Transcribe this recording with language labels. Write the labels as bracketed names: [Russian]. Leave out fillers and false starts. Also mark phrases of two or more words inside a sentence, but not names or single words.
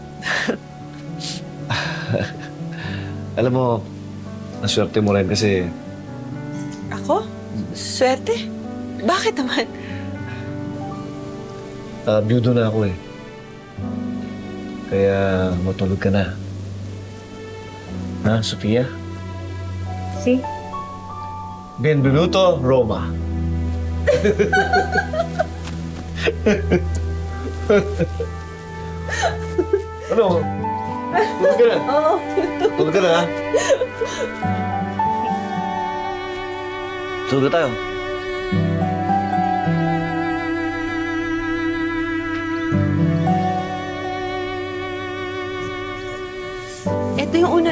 [Filipino] Alam mo, naswerte mo rin kasi Ako? Swerte? Bakit naman? byudo na ako eh. Kaya matulog ka na. Ha, Sofia? Si? Benvenuto, Roma. Ano? Tulog ka na? Oo. Tulog ka na, ha? Tulog na tayo. Ito yung una.